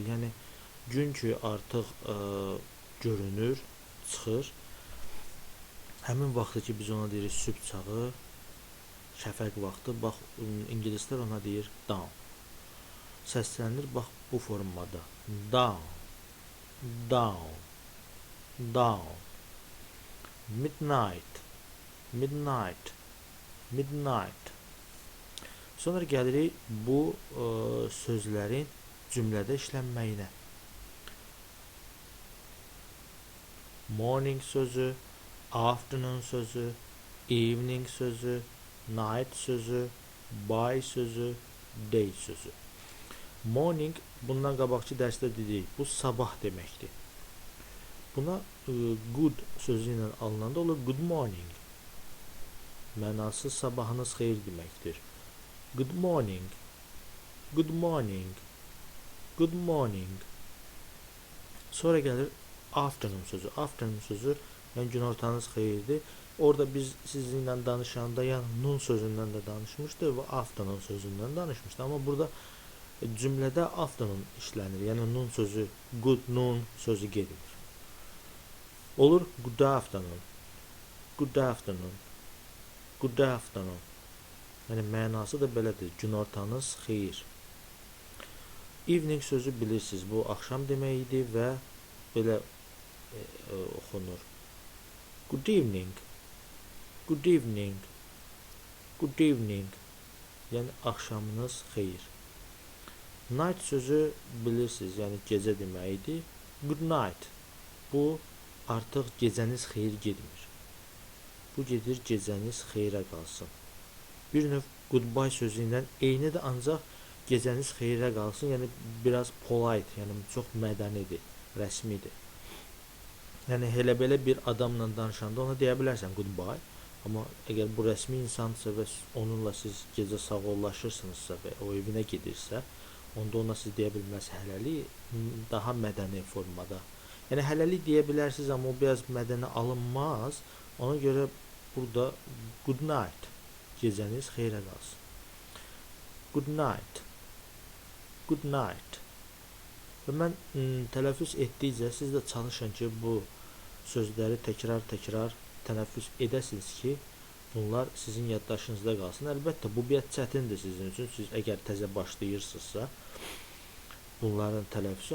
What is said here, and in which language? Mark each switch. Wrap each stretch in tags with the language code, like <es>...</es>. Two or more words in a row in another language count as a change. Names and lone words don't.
<az>Yəni gün ki artıq görünür, çıxır. Həmin vaxtı ki biz ona deyirik sübh çağı, şəfəq vaxtı. Bax ingilislər ona deyir dawn. Səslənir bax bu formada.</az> <en>Dawn. Dawn. Dawn. Midnight. Midnight. Midnight.</en> <az>Sonra gəlirik bu sözlərin cümlədə işlənməyinə. Morning sözü, afternoon sözü, evening sözü, night sözü, by sözü, day sözü. Morning bundan qabaqki dərsdə dedik, bu sabah deməkdir. Buna good sözü ilə alınanda olur</az> <en>good morning.</en> <az>Mənası sabahınız xeyir deməkdir.</az> <en>Good morning. Good morning. Good morning.</en> <az>Sonra gəlir afternoon sözü. Afternoon sözü yəni günortanız xeyirdir. Orada biz sizinlə danışanda yəni noon sözündən də danışmışdıq və afternoon sözündən danışmışdıq. Amma burada cümlədə afternoon işlənir. Yəni noon sözü,</az> <en>good noon</en> <az>sözü gedir.</az> <en>Olur good afternoon. Good afternoon. Good afternoon.</en> <az>Yəni mənası da belədir. Günortanız xeyir. Evening sözü bilirsiniz. Bu axşam deməkdir və belə oxunur.</az> <en>Good evening. Good evening. Good evening.</en> <az>Yəni axşamınız xeyir. Night sözü bilirsiniz. Yəni gecə deməkdir.</az> <en>Good night.</en> <az>Bu artıq gecəniz xeyir getmir. Bu gedir gecəniz xeyrə qalsın. Bir növ goodbye sözü ilə eynidir, ancaq gecəniz xeyrə qalsın. Yəni biraz polite, yəni çox mədənidir, rəsmidir. Yəni elə belə bir adamla danışanda ona deyə bilərsən goodbye. Amma əgər bu rəsmi insansa və onunla siz gecə sağollaşırsınızsa və o evinə gedirsə, onda ona siz deyə bilməz hələlik daha mədəni formada. Yəni hələlik deyə bilərsiniz, amma o biraz mədəni alınmaz. Ona görə burada</az> <en>good night.</en> <az>Gecəniz xeyrə qalsın.</az> <en>Good night. Good night.</en> <az>Və mən tələffüz etdikcə siz də çalışın ki, bu sözləri təkrar tələffüz edəsiniz ki, bunlar sizin yaddaşınızda qalsın. Əlbəttə, bu biraz çətindir sizin üçün. Siz əgər təzə başlayırsınızsa, bunların tələffüzü.</az>